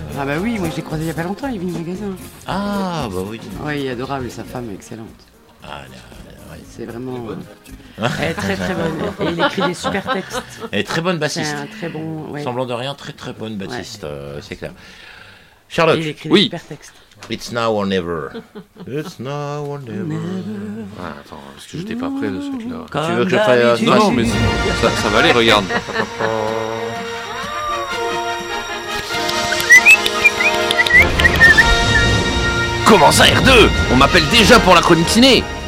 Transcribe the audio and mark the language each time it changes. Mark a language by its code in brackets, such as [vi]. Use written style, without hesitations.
[fr] Ah, bah oui, moi je l'ai croisé il n'y a pas longtemps, il est venu au magasin. Ah, bah oui. Oui, il est adorable, sa femme est excellente. Ah, là. Ouais. C'est vraiment très bonne. Et il écrit des super textes. Et très bonne bassiste. C'est un très bon, ouais. Semblant de rien, très très bonne bassiste, ouais. C'est clair. Charlotte, il écrit oui. Des super textes. [en] It's now or never. It's now or never. [fr] Attends, parce que j'étais pas prêt de ce truc-là. Tu veux que je fasse... Non, non, mais ça, ça va aller, regarde. Comment ça, R2 ? On m'appelle déjà pour la chronique ciné.